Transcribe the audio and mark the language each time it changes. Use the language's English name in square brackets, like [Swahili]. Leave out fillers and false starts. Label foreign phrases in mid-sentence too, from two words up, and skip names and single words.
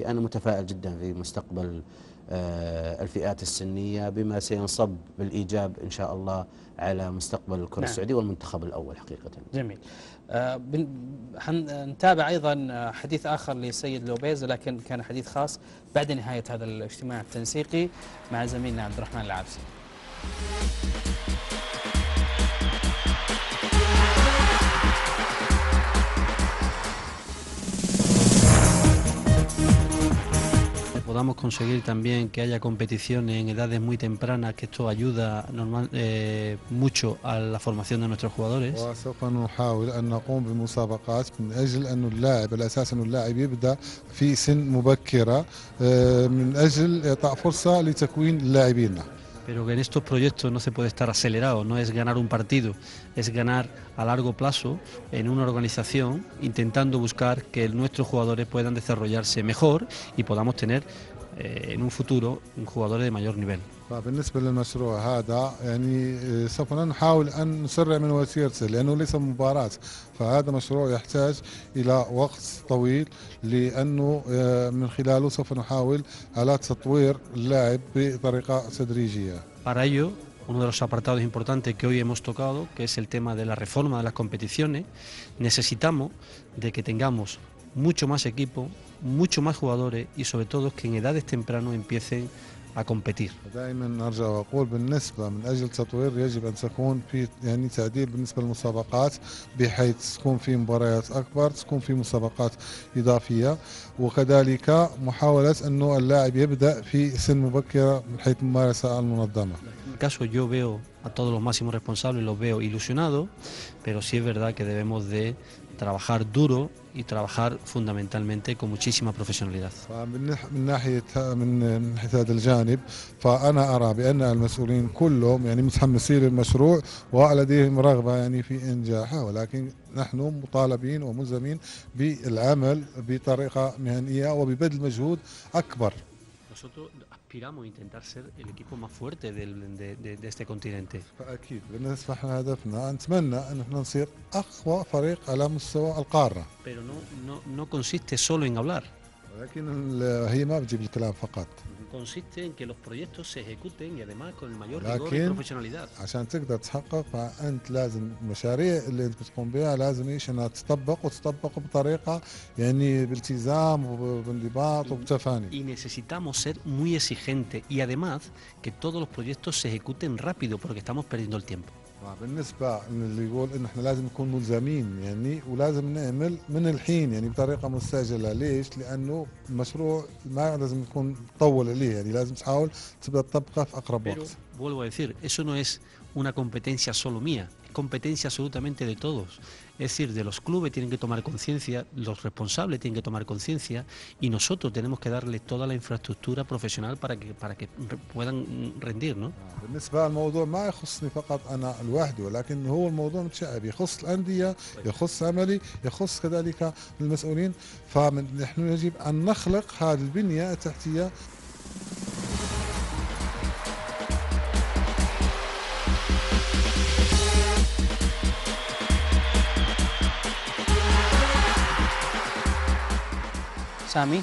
[Arabic] أنا متفائل جدا في مستقبل الفئات السنية بما سينصب بالإيجاب إن شاء الله على مستقبل الكرة السعودية والمنتخب الأول حقيقة. جميل. نتابع أيضا حديث آخر للسيد لوبيز، لكن كان حديث خاص بعد نهاية هذا الاجتماع التنسيقي مع زميلنا عبد الرحمن العابسي. [Spanish] Podamos conseguir también que haya competiciones en edades muy tempranas, que esto ayuda mucho a la formación de nuestros jugadores. [Arabic] وسوف نحاول أن نقوم بمسابقات من أجل أن اللاعب، الأساس أن اللاعب يبدأ في سن مبكرة من أجل إعطاء فرصة لتكوين اللاعبين. [Spanish] Pero que en estos proyectos no se puede estar acelerado, no es ganar un partido, es ganar a largo plazo en una organización, intentando buscar que nuestros jugadores puedan desarrollarse mejor y podamos tener en un futuro jugadores de mayor nivel. [Arabic] بالنسبة للمشروع هذا يعني سوف نحاول أن نسرع من وتيرته، لأنه ليس مباراة، فهذا مشروع يحتاج إلى وقت طويل، لأنه من خلاله سوف نحاول على تطوير اللاعب بطريقة تدريجية. [Spanish] Para ello, uno de los apartados importantes que hoy hemos tocado, que es el tema de la reforma de las competiciones, necesitamos de que tengamos mucho más equipo, mucho más jugadores y sobre todo que en edades tempranas empiecen a competir. [Arabic] دائما ارجع واقول بالنسبه من اجل تطوير يجب ان تكون في يعني تعديل بالنسبه للمسابقات بحيث تكون في مباريات اكبر، تكون في مسابقات اضافيه، وكذلك محاوله انه اللاعب يبدا في سن مبكره من حيث الممارسه المنظمه. [Spanish] En mi caso yo veo a todos los máximos responsables, los veo ilusionados, pero sí es verdad que debemos de trabajar duro y trabajar fundamentalmente con muchísima profesionalidad. [Arabic] من ناحيه هذا الجانب فانا ارى بان المسؤولين كلهم يعني متحمسين للمشروع ولديهم رغبه يعني في انجاحه، ولكن نحن مطالبين وملزمين بالعمل بطريقه مهنيه وببذل مجهود اكبر. [Spanish] Nosotros aspiramos a intentar ser el equipo más fuerte de este continente. [Arabic] فاكيد بالنسبه لنا هدفنا نتمنى ان احنا نصير اقوى فريق على مستوى القاره. [Spanish] Pero no consiste solo en hablar. [Arabic] ولكن هي ما بتجيب الكلام فقط. [Spanish] Consiste en que los proyectos se ejecuten y además con el mayor rigor y [Arabic] لكن [Spanish] profesionalidad. [Arabic] عشان تقدر تحقق فانت لازم المشاريع اللي انت بتقوم بها لازم ايش انها تطبق وتطبق بطريقه يعني بالتزام وبانضباط وبتفاني. [Spanish] Y necesitamos ser muy exigentes y además que todos los proyectos se ejecuten rápido porque estamos perdiendo el tiempo. [Arabic] بالنسبه اللي يقول ان احنا لازم نكون ملزمين يعني ولازم نعمل من الحين يعني بطريقه مستعجله، ليش؟ لانه المشروع ما لازم يكون طول عليه، يعني لازم تحاول تبدا تطبقه في اقرب [Spanish] Pero [Arabic] وقت. [Spanish] vuelvo a decir, eso no es una competencia solo mía, es competencia absolutamente de todos. Es decir, de los clubes tienen que tomar conciencia, los responsables tienen que tomar conciencia y nosotros tenemos que darles toda la infraestructura profesional para que puedan rendir, ¿no? [Arabic] بالنسبه للموضوع ما يخصني فقط انا لوحدي، ولكن هو الموضوع متشعب، يخص الانديه، يخص عملي، يخص كذلك المسؤولين، فنحن يجب ان نخلق هذه البنيه التحتيه. سامي.